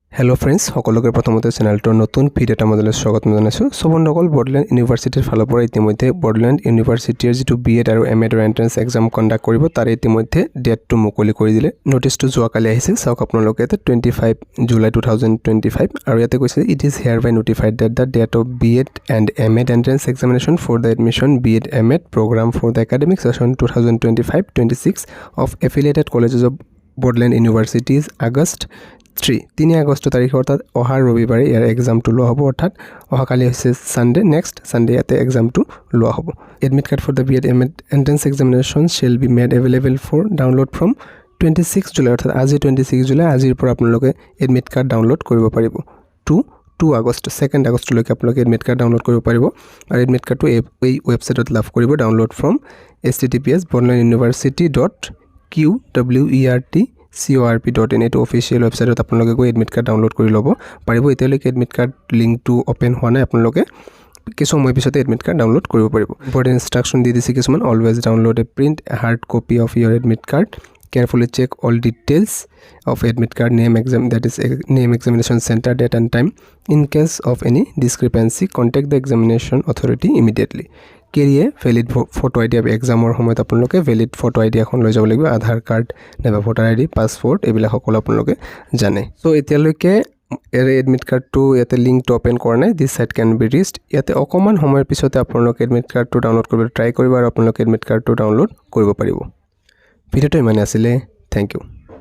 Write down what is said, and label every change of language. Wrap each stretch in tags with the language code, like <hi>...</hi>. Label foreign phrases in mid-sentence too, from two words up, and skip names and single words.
<en>hello friends</en> <as>সকলকে প্রথমতে চ্যানেলটোৰ নতুন ভিডিওটা মজলে স্বাগত জনাইছো সব বন্ধুসকল বৰ্ডলেণ্ড ইউনিভাৰ্চিটিৰ ফালৰ পৰা ইতিমধ্যে বৰ্ডলেণ্ড ইউনিভাৰ্চিটিৰ যেটো বিএড আৰু</as> <en>MEd entrance exam conduct</en> <as>কৰিব তাৰ ইতিমধ্যে ডেটটো মুকলি কৰি দিলে নোটিছটো যোৱা কালি আহিছে চাওক আপোনালোকে 25 জুলাই 2025 আৰু ইয়াতে কৈছে</as> <en>it is hereby notified that the date of BEd and MEd entrance examination for the admission BEd MEd program for the academic session 2025-26 of affiliated colleges of Bordland Universities August 3</en> <as>আগষ্ট তাৰিখ অৰ্থাৎ অহা ৰবিবাৰে ইয়াৰ এক্সামটো লোৱা হ'ব অৰ্থাৎ অহা কালি হৈছে</as> <en>Sunday next Sunday</en> <as>ইয়াতে এক্সামটো লোৱা হ'ব</as> <en>admit card for the BEd MEd entrance examination shall be made available for download from 26 July</en> <as>অৰ্থাৎ আজি 26 জুলাই আজিৰ পৰা আপোনালোকে</as> <en>admit card download</en> <as>কৰিব পাৰিব 2 আগষ্ট 2 আগষ্টলৈকে আপোনালোকে</as> <en>admit card download</en> <as>কৰিব পাৰিব আৰু</as> <en>admit card</en> <as>এই ৱেবছাইটত লাভ কৰিব</as> <en>download from</en> <as>https://bordlanduniversity.qwert.corp.in এটো</as> <en>official website</en> <as>আপোনালোকে গৈ</as> <en>admit card download</en> <as>কৰি ল'ব পাৰিব এতিয়ালৈকে</as> <en>admit card link</en> <as>ওপেন হোৱা নাই আপোনালোকে কিছু সময় পিছতে</as> <en>admit card download</en> <as>কৰিব পাৰিব</as> <en>important instruction</en> <as>দি দিছে</as> <en>কিছুমান always download a print hard copy of your admit card carefully check all details of admit card name exam that is name examination center date and time in case of any discrepancy contact the examination authority immediately carry valid photo ID</en> <as>এক্সামৰ সময়ত আপোনালোকে</as> <en>valid photo ID</en> <as>এখন লৈ যাব লাগিব আধাৰ কাৰ্ড নাইবা</as> <en>voter ID</en> <as>পাছপোৰ্ট এইবিলাক সকলো আপোনালোকে জানে সো এতিয়ালৈকে</as> <en>admit card</en> <as>ইয়াতে লিংকটো ওপেন কৰা নাই</as> <en>this site can be reached</en> <as>ইয়াতে অকমান সময়ৰ পিছতে আপোনালোকে</as> <en>admit card download</en> <as>কৰিব ট্ৰাই কৰিব আৰু আপোনালোকে</as> <en>admit card download</en> <as>কৰিব পাৰিব ভিডিওটো ইমানে আছিল</as> <en>thank you</en>